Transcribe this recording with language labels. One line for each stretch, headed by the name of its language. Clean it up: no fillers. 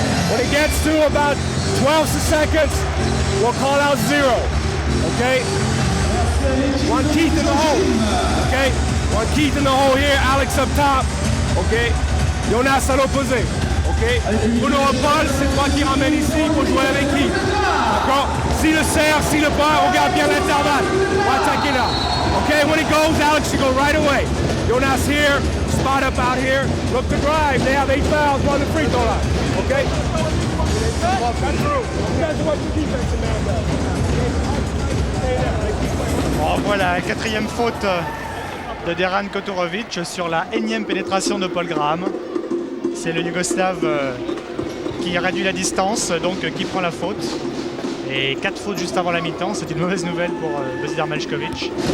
English: When it gets to about 12 seconds, we'll call out 0. Okay? One Keith in the hole. Okay? One Keith in the hole here. Alex up top. Okay? Jonas
French: à l'opposé.
English: Okay?
French: Bruno Paul, c'est toi qui ramène ici pour jouer avec qui? D'accord? Si le serre, si le pas, on garde bien l'intervalle. On va attaquer là. Okay?
English: When it goes, Alex, you go right away. Jonas here, spot up out here. Look to drive. They have 8 fouls, run the free throw line. Okay? Well, cut through. You guys watch your defense in there,
French: On voit la 4e faute de Dejan Koturovic sur la énième pénétration de Paul Graham. C'est le Yougoslave qui réduit la distance, donc qui prend la faute. Et 4 fautes juste avant la mi-temps, c'est une mauvaise nouvelle pour Božidar Maljković.